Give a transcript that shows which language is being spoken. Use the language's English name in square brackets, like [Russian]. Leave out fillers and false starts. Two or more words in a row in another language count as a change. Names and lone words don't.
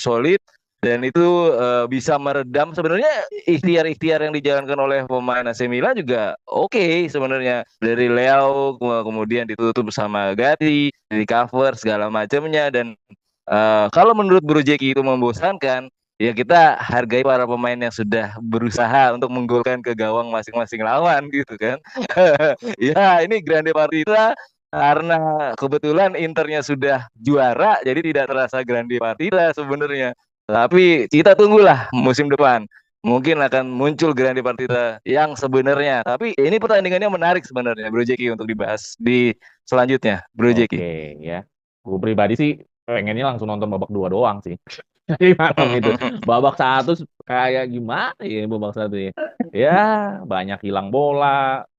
[Indonesian] solid dan itu bisa meredam sebenarnya ikhtiar-ikhtiar yang dijalankan oleh pemain AC Milan juga oke sebenarnya dari Leao kemudian ditutup sama Gatti, di cover segala macamnya dan kalau menurut Bro Jeki itu membosankan ya kita hargai para pemain yang sudah berusaha untuk menggolkan ke gawang masing-masing lawan gitu kan. Ya ini [Italian] grande partita [Indonesian] karena kebetulan Internya sudah juara jadi tidak terasa [Italian] grande partita [Indonesian] sebenarnya. Tapi kita tunggulah musim depan. Mungkin akan muncul [Italian] grande partita [Indonesian] yang sebenarnya. Tapi ini pertandingannya menarik sebenarnya Bro Jeki untuk dibahas di selanjutnya Bro Jeki. Oke ya. Gue pribadi sih pengennya langsung nonton babak 2 doang sih. Di malam itu. Babak 1 kayak gimana ya babak 1 ya? Ya, banyak hilang bola.